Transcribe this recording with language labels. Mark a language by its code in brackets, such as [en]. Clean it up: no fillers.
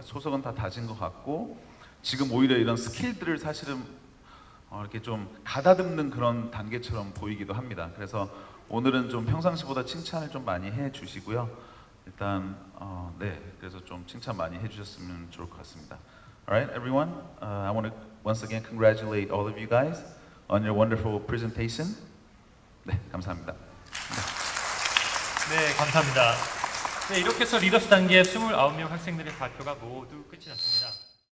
[ko] 초석은 다 다진 것 같고, 지금 오히려 이런 스킬들을 사실은 이렇게 좀 가다듬는 그런 단계처럼 보이기도 합니다. 그래서 오늘은 좀 평상시보다 칭찬을 좀 많이 해주시고요. 일단 그래서 좀 칭찬 많이 해주셨으면 좋을 것 같습니다. [en] Alright, everyone. I want to once again congratulate all of you guys on your wonderful presentation. [ko] 네, 감사합니다. 네, 감사합니다. 네, 이렇게 해서 리더스 단계 29명 학생들의 발표가 모두 끝이 났습니다.